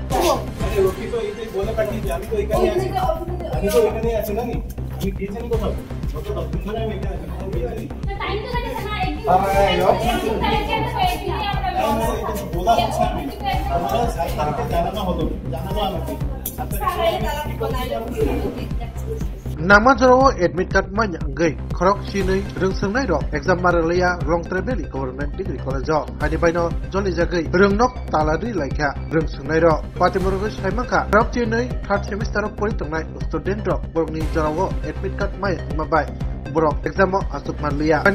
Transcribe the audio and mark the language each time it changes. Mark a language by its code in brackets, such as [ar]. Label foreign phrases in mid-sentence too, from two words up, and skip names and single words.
[bn] আরে ওকে তো এইটাই বলে পাঠিয়েছি, আমি তো এখানে আছি, আমি তো এখানে আছি না, আমি গিয়েছেন কোথাও কত 10 দিন ধরে আমি এখানে আছি, কোথাও গিয়েছি টাইম তো লাগে না একদিন বলা হচ্ছে আমি আমরা 7 তারিখে জানানো হলো, জানানো আমাকে [trp] Nama jero [en] admit card [trp] manya ngai khorok sinai rung sungnai ro exam maralaya [en] long travel government degree college [trp] hani baino joli jagai rung nok talari laikha rung sungnai ro patimurgo saimaka khorok sinai [en] third semester [trp] pori tongnai student ro borokni jarawo [en] admit card [trp] mai mabai borok exam asuk marliya hani